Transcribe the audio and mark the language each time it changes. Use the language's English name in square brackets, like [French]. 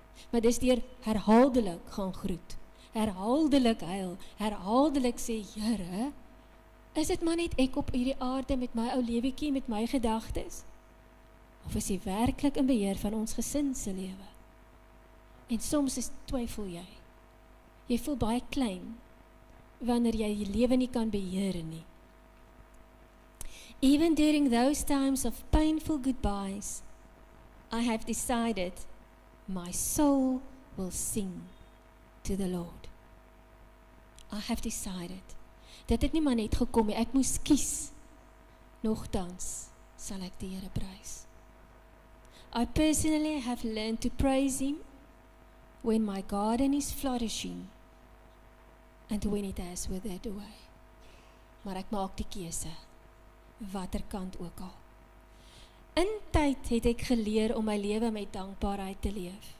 [Afrikaans] Maar dis deur herhaaldelik gaan groet, herhaaldelik huil, herhaaldelik sê, Here, is dit maar net ek op hierdie aarde met my ou lewetjie, met my gedagtes? Of is hy werklik in beheer van ons gesin se lewe? En soms twyfel jy. Jy voel baie klein, wanneer jy die lewe nie kan beheer nie. [English] Even during those times of painful goodbyes, I have decided my soul will sing to the Lord. I have decided. [Afrikaans] Dit het nie maar net gekom, ek moes kies. Nogtans sal ek die Here prys. [English] I personally have learned to praise him when my garden is flourishing and when it has withered away. [Afrikaans] Maar ek maak die keuse, watter kant ook al. In tyd het ek geleer om my lewe met dankbaarheid te leef.